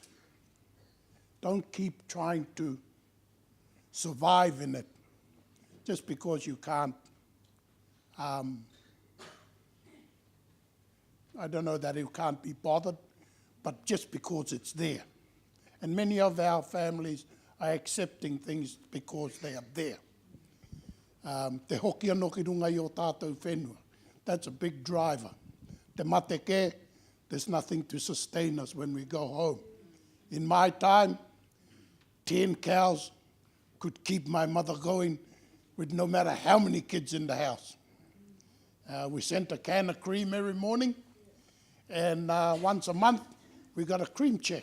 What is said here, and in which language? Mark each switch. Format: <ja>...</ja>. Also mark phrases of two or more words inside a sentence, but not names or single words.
<en>Don't keep trying to survive in it just because you can't, I don't know that you can't be bothered, but just because it's there. And many of our families are accepting things because they are there.</en> <mi>Te hoki anō ki runga i o tātou whenua.</mi> <en>That's a big driver.</en> <mi>Te mate ke,</mi> <en>there's nothing to sustain us when we go home. In my time, 10 cows could keep my mother going with no matter how many kids in the house. We sent a can of cream every morning, and once a month we got a cream check.</en>